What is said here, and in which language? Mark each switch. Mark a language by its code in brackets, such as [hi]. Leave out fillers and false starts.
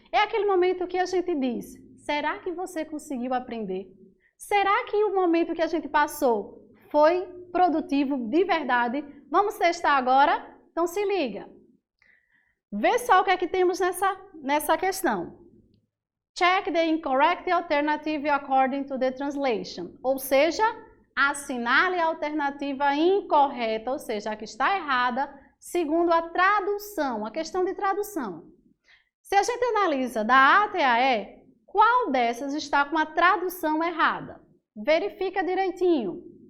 [pt] É aquele momento que a gente diz, será que você conseguiu aprender? Será que o momento que a gente passou foi produtivo de verdade? Vamos testar agora? Então se liga. Vê só o que é que temos nessa questão. [en] Check the incorrect alternative according to the translation. [pt] Ou seja, assinale a alternativa incorreta, ou seja, a que está errada, segundo a tradução, a questão de tradução. Se a gente analisa da A até a E, qual dessas está com a tradução errada? Verifica direitinho.